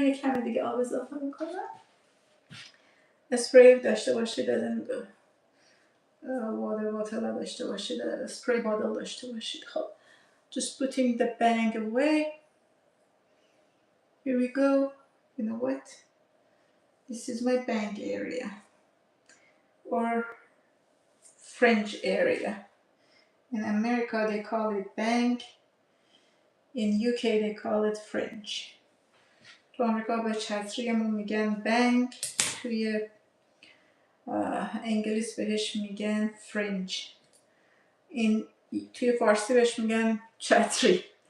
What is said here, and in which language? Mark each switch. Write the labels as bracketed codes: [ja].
[fa] یه کمی دیگه آب اضافه میکنم. اسپری داشته باشید، واتر باتل داشته باشید، اسپری بادل داشته باشید. [en] خب just putting the bang away. Here we go. You know what? This is my bang area or fringe area. In America they call it bang. In UK they call it fringe. [fa] تو آمریکا به چتریمون میگن بنگ، توی انگلیس بهش میگن فرنج، توی فارسی بهش میگن چتری.